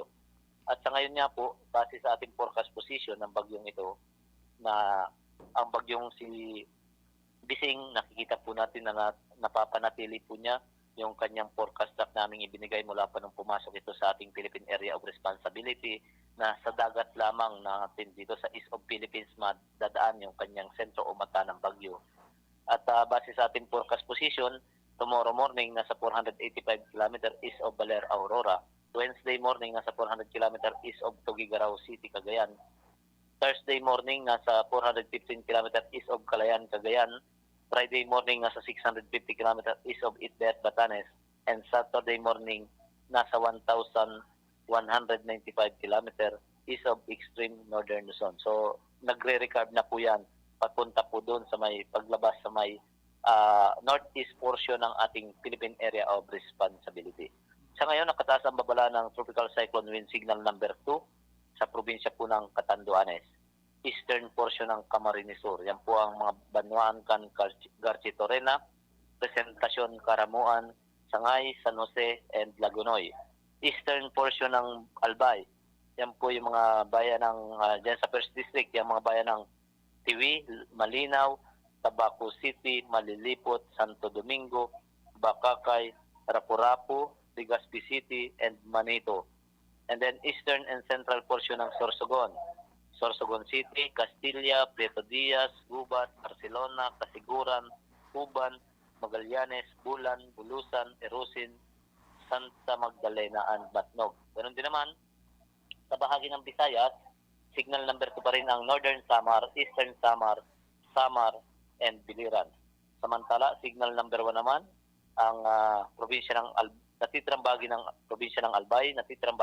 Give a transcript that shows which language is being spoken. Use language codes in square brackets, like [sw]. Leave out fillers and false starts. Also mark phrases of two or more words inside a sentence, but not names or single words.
[tl] At sa ngayon nga po, base sa ating [en] forecast position [tl] ng bagyong ito, na ang bagyong si Bising, nakikita po natin na napapanatili po niya yung kanyang [en] forecast track [tl] naming ibinigay mula pa nung pumasok ito sa ating Philippine Area of Responsibility na sa dagat lamang natin dito sa [en] East of Philippines [tl] madadaan yung kanyang sentro o mata ng bagyo. At base sa ating [en] forecast position, tomorrow morning [tl] nasa 485 km [en] east of Baler, [tl] Aurora. [en] Wednesday morning [tl] nasa 400 km [en] east of Tuguegarao [tl] City, Cagayan. [en] Thursday morning [tl] nasa 415 km [en] east of Calayan, [tl] Cagayan. [en] Friday morning [tl] nasa 650 km [en] east of Itbet, [tl] Batanes. [en] And Saturday morning [tl] nasa 1,195 km [en] east of extreme northern Luzon. [tl] So nagre-recarb na po yan papunta po doon sa may paglabas sa may [en] northeast portion [tl] ng ating Philippine Area of Responsibility. Sa ngayon, nakataas ang babala ng Tropical Cyclone Wind Signal number 2 sa probinsya po ng Catanduanes, [en] eastern portion [tl] ng Camarines Sur. Yan po ang mga Banwaan, Garchitorena, Presentacion, Caramuan, Sangay, San Jose, and Lagunoy. [en] Eastern portion [tl] ng Albay. Yan po yung mga bayan ng, dyan sa First District, yung mga bayan ng Tiwi, Malinaw, Tabaco City, Malilipot, Santo Domingo, Bacacay, Rapo-Rapo, Legazpi City, and Manito. [en] And then eastern and central portion [tl] ng Sorsogon. Sorsogon City, Castilla, Prieto Diaz, Gubat, Barcelona, Kasiguran, Huban, Magallanes, Bulan, Bulusan, Irosin, Santa Magdalena and Batnog. Ganun din naman, sa bahagi ng Visayas, [en] signal number 2 [tl] pa rin ang Northern Samar, Eastern Samar, Samar, and Biliran. Samantala, [en] signal number 1 [tl] naman ang probinsya ng natitirang bahagi ng probinsya ng Albay, natitirang